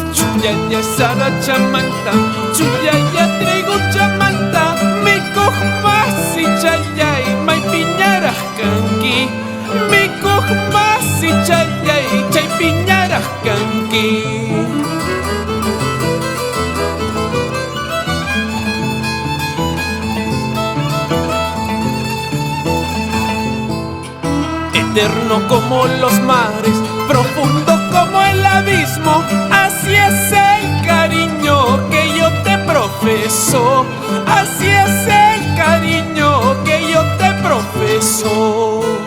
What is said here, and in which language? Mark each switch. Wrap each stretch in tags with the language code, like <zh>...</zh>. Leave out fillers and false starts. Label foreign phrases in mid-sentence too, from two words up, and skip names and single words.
<qu>Yaya sarachamanta, chuyaya trigo chamanta, mikuj masi chayay, may piñaraj kanki. Mikuj masi chayay, chay piñaraj kanki.</qu> <es>Eterno como los mares, profundo como el abismo, así es el cariño que yo te profeso, así es el cariño que yo te profeso.</es>